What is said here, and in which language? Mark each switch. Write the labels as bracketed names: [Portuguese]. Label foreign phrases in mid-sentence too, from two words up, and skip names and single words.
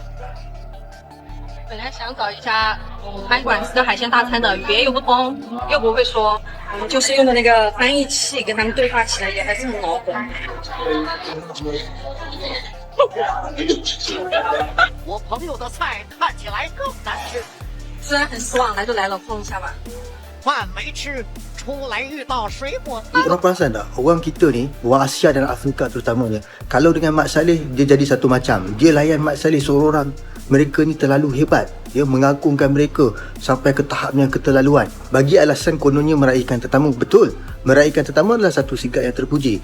[Chinese] 本来想找一家餐馆吃的海鲜大餐的，语言又不通，又不会说，就是用的那个翻译器跟他们对话起来也还是很恼火。我朋友的菜看起来更难吃。虽然很失望，来就来了，碰一下吧。饭没吃，出来遇到水果。 [Malay] Korang perasan tak? Orang kita ni, orang Asia dan Afrika terutamanya, kalau dengan Mat Salleh, dia jadi satu macam. Dia layan Mat Salleh seorang. Mereka ni terlalu hebat. Dia mengagungkan mereka sampai ke tahap yang keterlaluan. Bagi alasan kononnya meraihkan tetamu, betul. Meraihkan tetamu adalah satu sikap yang terpuji.